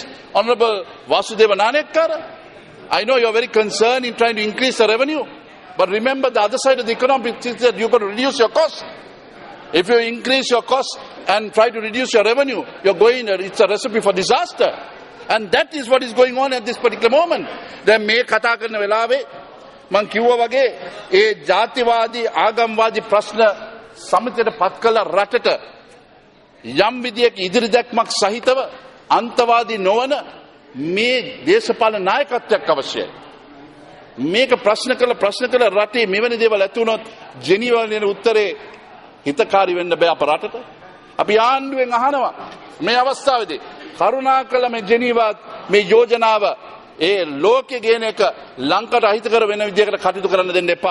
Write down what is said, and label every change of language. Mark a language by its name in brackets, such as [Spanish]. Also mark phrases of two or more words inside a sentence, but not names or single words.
[English] Honorable Vasudeva Nanayakkara, I know you're very concerned in trying to increase the revenue, but remember the other side of the economy is that you're going to reduce your costs. If you increase your costs and try to reduce your revenue, it's a recipe for disaster. And that is what is going on at this particular moment. [Sinhala] දැන් මේ කතා කරන වෙලාවේ මං කිව්වා වගේ ඒ ජාතිවාදී ආගම්වාදී ප්‍රශ්න සමිතියට පත් කළ රටට යම් විදියක ඉදිරි දැක්මක් සහිතව අන්තවාදී නොවන මේ දේශපාලන නායකත්වයක් අවශ්‍යයි. මේක ප්‍රශ්න කළ රටේ මෙවැනි දේවල් ඇති වුණොත් ජෙනීවා වල උත්තරේ හිතකාරී වෙන්න බෑ අප රටට. අපි ආණ්ඩුවෙන් අහනවා මේ අවස්ථාවේදී කරුණාකර මේ ජෙනීවා මේ යෝජනාව ඒ ලෝකෙ ගේන එක ලංකාවට අහිතකර වෙන විදිහකට කටයුතු කරන්න දෙන්න එපා.